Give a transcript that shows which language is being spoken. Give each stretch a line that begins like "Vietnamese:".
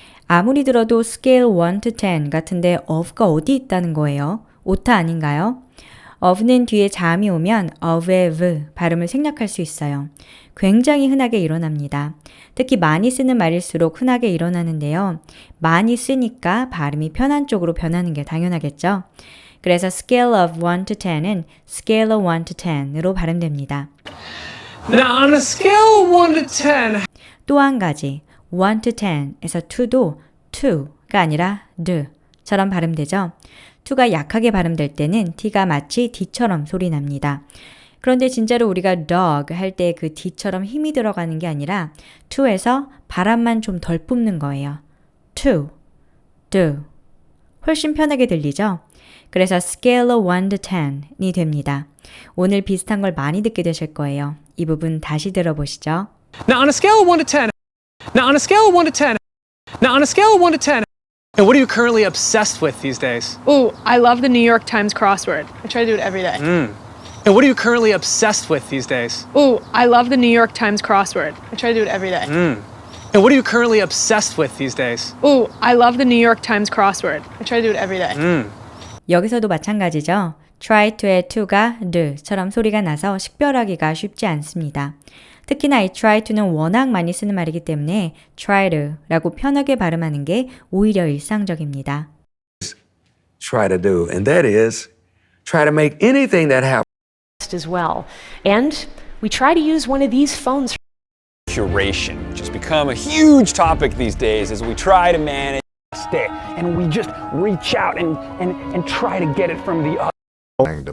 Korean: 아무리 들어도
English: scale 1 to 10
Korean: 같은데 of가 어디 있다는 거예요? 오타 아닌가요? of는 뒤에 자음이 오면 of의 v 발음을 생략할 수 있어요. 굉장히 흔하게 일어납니다. 특히 많이 쓰는 말일수록 흔하게 일어나는데요. 많이 쓰니까 발음이 편한 쪽으로 변하는 게 당연하겠죠? 그래서
English: scale of 1 to 10
Korean: 은 scale of 1 to 10으로 발음됩니다.
English: Now, on a scale of 1 to 10,
Korean: 또 한 가지,
English: 1 to 10
Korean: 에서 to도 to가 아니라 do처럼 발음되죠. to가 약하게 발음될 때는 t가 마치 d처럼 소리 납니다. 그런데 진짜로 우리가 dog 할 때 그 d처럼 힘이 들어가는 게 아니라 to에서 바람만 좀 덜 뿜는 거예요. to, do. 훨씬 편하게 들리죠? 그래서
English: scale of 1 to 10
Korean: 이 됩니다. 오늘 비슷한 걸 많이 듣게 되실 거예요. 이 부분 다시 들어보시죠.
English: now on a scale of 1 to 10, now on a scale of 1 to 10, now on a scale of 1 to 10, and what are you currently obsessed with these days? Ooh, I love the New York Times crossword. I try to do it every day. And what are you currently obsessed with these days? Ooh, I love the New York Times crossword. I try to do it every day. And what are you currently obsessed with these days? Ooh, I love the New York Times crossword. I try to do it every day.
Korean: 여기서도 마찬가지죠. try to의 to가 do처럼 소리가 나서 식별하기가 쉽지 않습니다. 특히나 이 try to는 워낙 많이 쓰는 말이기 때문에 try to라고 편하게 발음하는 게 오히려 일상적입니다.
English: try to do, and that is try to make anything that happens as well. And we try to use one of these phones. Curation, which has become a huge topic these days as we try to manage it, and we just reach out and try to get it from the other.